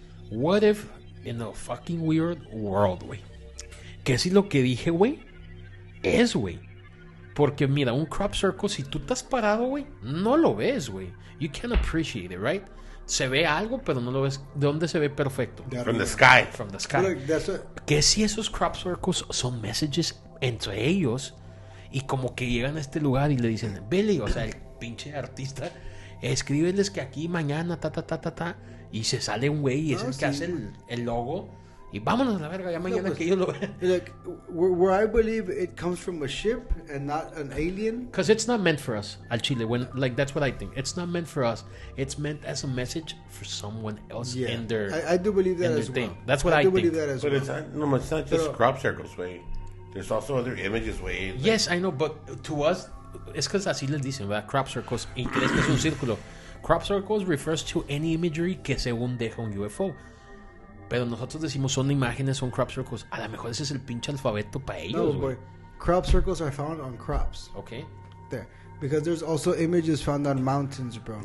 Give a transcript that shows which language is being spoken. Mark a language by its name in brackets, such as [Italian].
[English] What if in a fucking weird world, güey? [Spanish] ¿Qué si lo que dije, güey? Es, güey. Porque mira, un crop circle, si tú estás parado, güey, no lo ves, güey. [English] You can't appreciate it, right? [Spanish] Se ve algo, pero no lo ves. ¿De dónde se ve perfecto? [English] From the sky. From the sky. [Spanish] ¿Qué si esos crop circles son messages entre ellos y como que llegan a este lugar y le dicen, Billy, o sea, el pinche artista, escríbeles que aquí mañana, y se sale un güey y es el que hace el logo y vámonos a la verga, ya mañana que ellos lo vean. [English] Like, where I believe it comes from a ship and not an alien. Because it's not meant for us, [Spanish] al chile. [English] That's what I think. It's not meant for us. It's meant as a message for someone else in their I do believe that as well. That's what I think. Believe that as but well. It's not just crop circles, way. There's also other images, way. Like, yes, I know, but to us, [Spanish] es que así les dicen, ¿verdad? [English] Crop circles, y crees que es un círculo. Crop circles refers to any imagery [Spanish] que según deja un UFO. Pero nosotros decimos son imágenes, son crop circles. A lo mejor ese es el pinche alfabeto para ellos. [English] No, boy. Crop circles are found on crops. Okay. There. Because there's also images found on mountains, bro.